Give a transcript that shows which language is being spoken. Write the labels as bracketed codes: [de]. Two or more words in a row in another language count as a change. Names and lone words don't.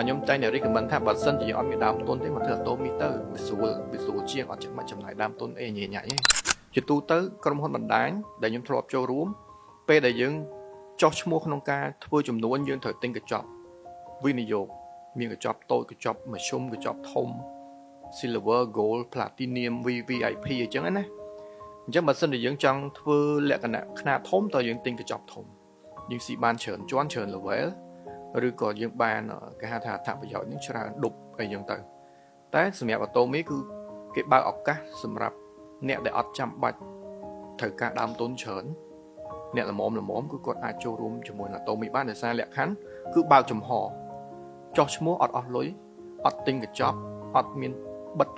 [km] ខ្ញុំតែងតែ recommend ថាបើសិនជាអត់មានដើមទុនទេមកធ្វើ autometer វាស្រួលជាងអត់ចាំបាច់ចំណាយដើមទុនអីញ៉ៃទេជាទូទៅក្រុមហ៊ុនបណ្ដាញដែលខ្ញុំធ្លាប់ចូលរួម ពេលដែលយើងចោះឈ្មោះក្នុងការធ្វើចំនួនយើងត្រូវទិញកញ្ចប់វិនិយោគមានកញ្ចប់តូចកញ្ចប់មធ្យមកញ្ចប់ធំ silver [en] gold platinum VIP [km] អញ្ចឹងណាអញ្ចឹងបើសិនជាយើងចង់ធ្វើលក្ខណៈខ្នាតធំតើយើងទិញកញ្ច ប់ធំយើងស៊ីបានច្រើនជាន់ច្រើន level ឬក៏យើងបានគេហៅថាអត្ថប្រយោជន៍នឹងច្រើនដប់អីចឹងទៅតែសម្រាប់ Atomy គឺគេបើកឱកាសសម្រាប់អ្នកដែលអត់ចាំបាច់ត្រូវការដើមទុនច្រើនអ្នកល្មមគឺគាត់អាចចូលរួមជាមួយ Atomy បានដោយសារលក្ខខណ្ឌគឺបើកចំហចោះឈ្មោះអត់អស់លុយអត់ទិញកញ្ចប់អត់មានបិទ